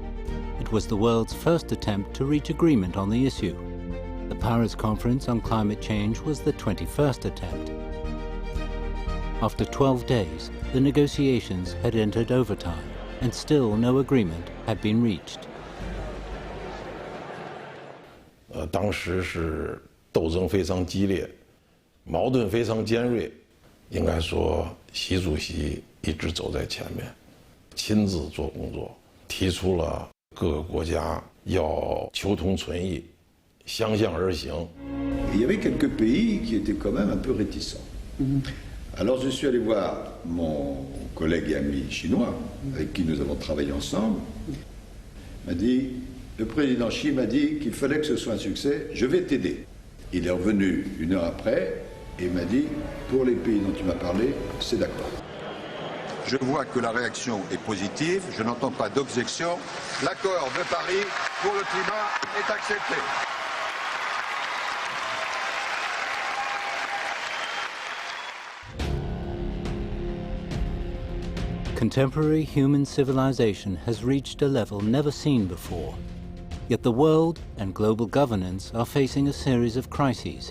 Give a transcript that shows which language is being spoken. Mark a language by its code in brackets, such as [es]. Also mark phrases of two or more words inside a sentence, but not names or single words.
[en] It was the world's first attempt to reach agreement on the issue. The Paris Conference on Climate Change was the 21st attempt. After 12 days, the negotiations had entered overtime, and still no agreement had been reached. [zh] 当时是斗争非常激烈，矛盾非常尖锐。应该说，习主席一直走在前面，亲自做工作，提出了各个国家要求同存异，相向而行。 [fr] Il y avait quelques pays qui étaient quand même un peu réticents. Alors je suis allé voir mon collègue et ami chinois, avec qui nous avons travaillé ensemble. M'a dit, le président Xi m'a dit qu'il fallait que ce soit un succès, je vais t'aider. Il est revenu une heure après et m'a dit, pour les pays dont tu m'as parlé, c'est d'accord. Je vois que la réaction est positive, je n'entends pas d'objection. L'accord de Paris pour le climat est accepté. [en] Contemporary human civilization has reached a level never seen before. Yet the world and global governance are facing a series of crises.